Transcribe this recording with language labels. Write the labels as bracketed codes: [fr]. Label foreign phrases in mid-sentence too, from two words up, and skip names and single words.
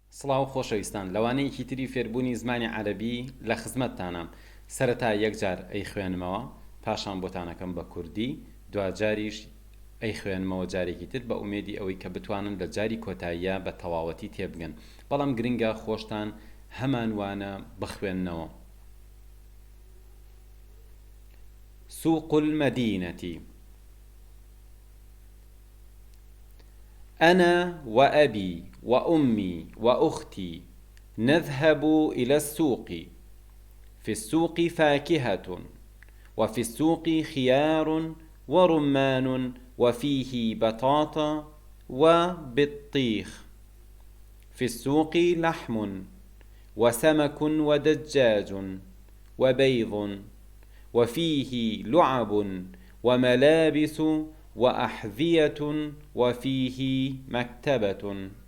[ckb] سڵاو خۆشەویستان لەوانەیەکی تری فێربوونی زمانی عەرەبی لە خزمەتتانم سەرەتا یەکجار ئەی خوێنمەوە پاشان بۆتانەکەم بە کوردی دوجاریش ئەی خوێنمەوە جارێکی تر بە ئومێدی ئەوەی کە بتوانن لە جاری کۆتاییە بە تەواوەتی تێبگەن بەڵام گرنگە خۆشتان هەمان وانە بخوێننەوە [ar] سوق المدينة أنا وأبي وأمي وأختي نذهب إلى السوق في السوق فاكهة وفي السوق خيار ورمان وفيه بطاطا وبطيخ في السوق لحم وسمك ودجاج وبيض وفيه لعب وملابس وأحذية وفيه مكتبة